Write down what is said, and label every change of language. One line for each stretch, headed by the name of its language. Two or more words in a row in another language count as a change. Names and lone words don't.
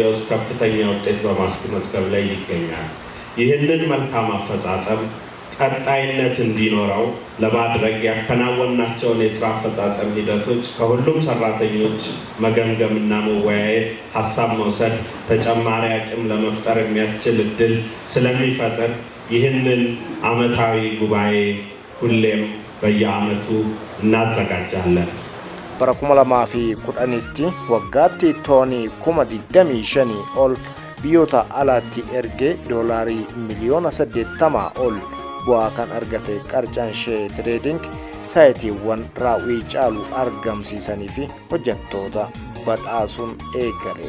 Amharic: ውስጥ ከፍተኛ ውጤት በማስመዝገብ ላይ ይገኛል። ይህንን መልካም አፈጻጸም ቀጣይነት እንዲኖረው ለማድረግ ያከናወናቸውን የስራ አፈጻጸም ሂደቶች ከሁሉም ሰራተኞች መገምገምና መወያየት፣ ሀሳብ መውሰድ፣ ተጨማሪ አቅም ለመፍጠር የሚያስችል እድል ስለሚፈጥር ይህንን አመታዊ ጉባኤ ሁሌም በየአመቱ እናዘጋጃለን።
Oromo: Bara 2010tti waggaatti toonii 25,000 ol biyyoota alaatti ergee doolaarii miliyoona 80 ol bu'aa kan argate qarcaanshee tireeding saayitiiwwan raawwii caalu argamsiisanii fi hojjettoota badhaasuun eegale.